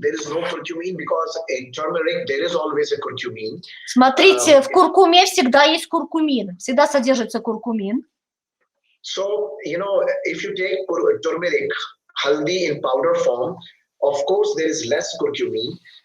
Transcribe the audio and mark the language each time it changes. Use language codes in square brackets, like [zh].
[en] There is no curcumin, because in turmeric there is always a curcumin. [ru] Смотрите, в куркуме всегда есть куркумин, всегда содержится куркумин. [en] So, you know, if you take turmeric, haldi in powder form, of course there is less curcumin.